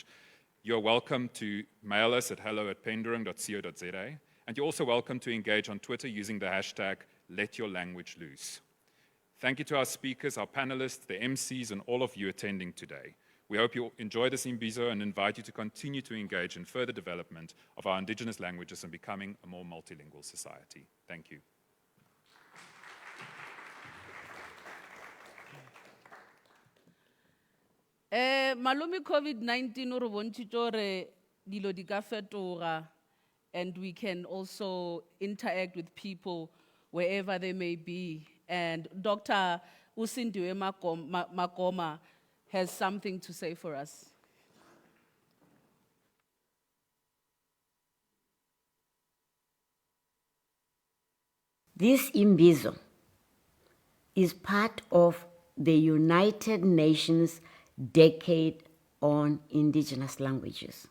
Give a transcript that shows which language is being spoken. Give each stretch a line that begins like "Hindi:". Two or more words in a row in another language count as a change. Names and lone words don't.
English: You're welcome to mail us at hello@pendoring.co.za, and you're also welcome to engage on Twitter using the hashtag #LetYourLanguageLoose. Thank you to our speakers, our panelists, the MCs, and all of you attending today. We hope you enjoy this Imbizo and invite you to continue to engage in further development of our Indigenous languages and becoming a more multilingual society. Thank you.
Southern Sotho: Malome COVID-19 o re bontshitse hore dilo di ka fetoga,
English: and we can also interact with people wherever they may be. And Dr. Usindiwe Makoma has something to say for us. This Imbizo is part of the United Nations Decade on Indigenous Languages.